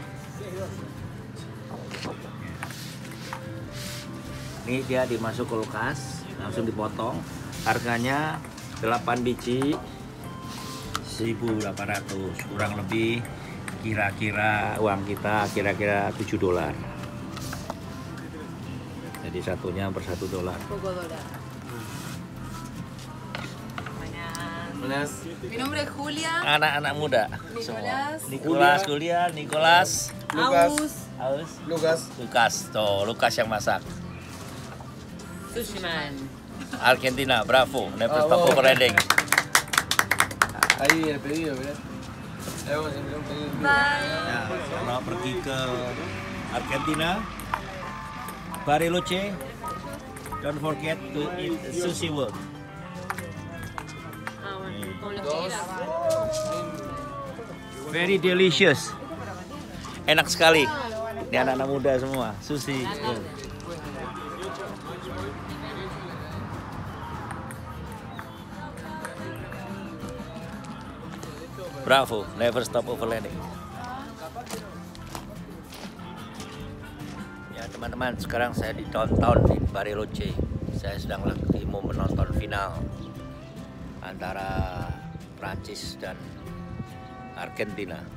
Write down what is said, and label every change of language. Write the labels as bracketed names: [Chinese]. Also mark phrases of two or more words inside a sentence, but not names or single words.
[Indonesian] Ini dia dimasuk kulkas, langsung dipotong. Harganya 8 biji 1.800, kurang lebih kira-kira uang kita kira-kira $7. Jadi satunya per $1. [Spanish] Mi nombre es Julia. [Indonesian] Anak-anak muda. Nicolás. Nicolás, Julia, Nicolás, Aus. Lukas. Tuh, Lukas yang masak. Sushiman. [English] Argentina, bravo, never stop overlanding. [Spanish] Ahí el pedido, mirá. [English] Bye. [Indonesian] Nah, kalau pergi ke Argentina, Bariloche, [English] don't forget to eat sushi world. [Spanish] Con los que quieras. [English] Very delicious. [Indonesian] Enak sekali. Ini anak-anak muda semua, sushi world. [English] Bravo, never stop overlanding. [Indonesian] Ya teman-teman, sekarang saya di downtown di Bariloche. Saya sedang lagi mau menonton final antara Prancis dan Argentina.